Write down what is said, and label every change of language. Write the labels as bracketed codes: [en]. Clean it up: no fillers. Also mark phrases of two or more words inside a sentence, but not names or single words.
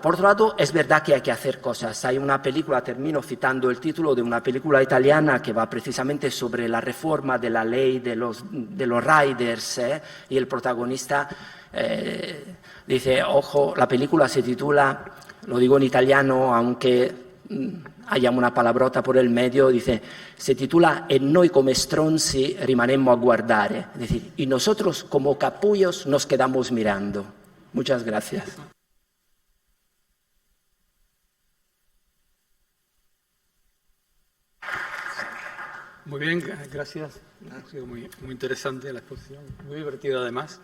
[es] Por otro lado, es verdad que hay que hacer cosas. Hay una película, termino citando el título de una película italiana que va precisamente sobre la reforma de la ley de los riders, y el protagonista dice, ojo, la película se titula, lo digo en italiano, aunque haya una palabrota por el medio, dice, se titula E noi come stronzi rimanemmo a guardare. Es decir, y nosotros como capullos nos quedamos mirando. Muchas gracias. Muy bien, gracias. Ha sido muy interesante la exposición, muy divertida además.